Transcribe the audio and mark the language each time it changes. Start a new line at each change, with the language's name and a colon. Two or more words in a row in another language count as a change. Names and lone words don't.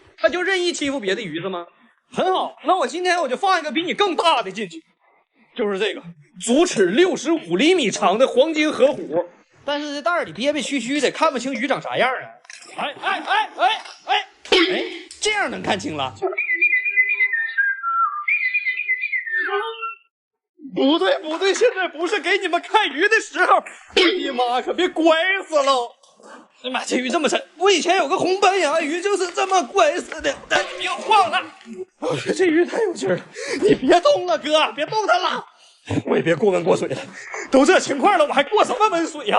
Chinese: 他就任意欺負別的魚是嗎？很好，那我今天我就放一個比你更大的進去，就是這個足尺65厘米長的黃金河虎，但是這袋裡憋憋屈屈的，看不清魚長啥樣啊！這樣能看清了。不對，現在不是給你們看魚的時候，你媽可別拐死了！哎媽，這魚這麼沉，我以前有個紅斑牙魚就是這麼拐死的，但你別晃了。我覺得這魚太有勁了，你別動了，哥，別動它了。我也別過溫過水了，都這情況了，我還過什麼溫水呀？